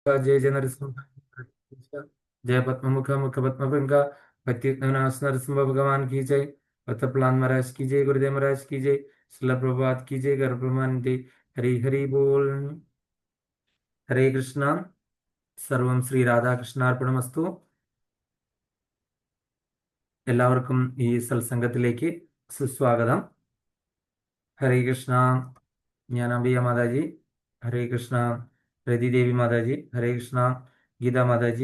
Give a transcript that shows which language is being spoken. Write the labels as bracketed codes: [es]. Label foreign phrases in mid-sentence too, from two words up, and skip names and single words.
[hi] जय जय नरसिंह जय पद्ममुख मुख पद्मभृंग पतितनाश नरसिंह भगवान की जय। पतप्लान महाराज की जय। गुरुदेव महाराज की जय। शिला प्रभुपाद की जय। गर्भमानते हरि हरि बोल। हरे कृष्णा। [ml] സർവം ശ്രീ രാധാകൃഷ്ണാർപ്പണമസ്തു. എല്ലാവർക്കും ഈ സത്സംഗത്തിലേക്ക് സുസ്വാഗതം. ഹരേ കൃഷ്ണ. ഞാൻ അംബിക മാതാജി. ഹരേ കൃഷ്ണ രതിദേവി മാതാജി. ഹരേ കൃഷ്ണ ഗീതാ മാതാജി.